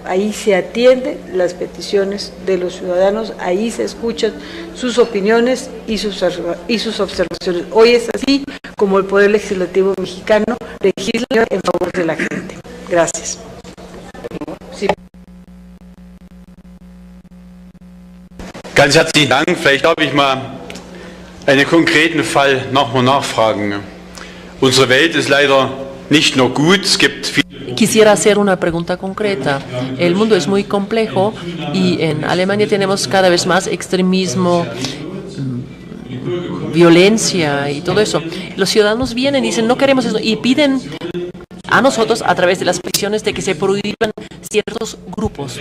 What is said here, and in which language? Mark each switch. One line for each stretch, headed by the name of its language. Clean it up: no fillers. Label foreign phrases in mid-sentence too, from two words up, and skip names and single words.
Spanish: Ahí se atienden las peticiones de los ciudadanos, ahí se escuchan sus opiniones y sus observaciones. Hoy es así como el Poder Legislativo mexicano legisla en favor de la gente. Gracias. Sí.
German: Ganz herzlichen Dank. Vielleicht darf ich mal einen konkreten Fall nochmal nachfragen. Unsere Welt ist leider nicht nur gut, es gibt viele.
Spanish: Quisiera hacer una pregunta concreta. El mundo es muy complejo y en Alemania tenemos cada vez más extremismo, violencia y todo eso. Los ciudadanos vienen y dicen no queremos eso y piden a nosotros a través de las peticiones de que se prohíban ciertos grupos.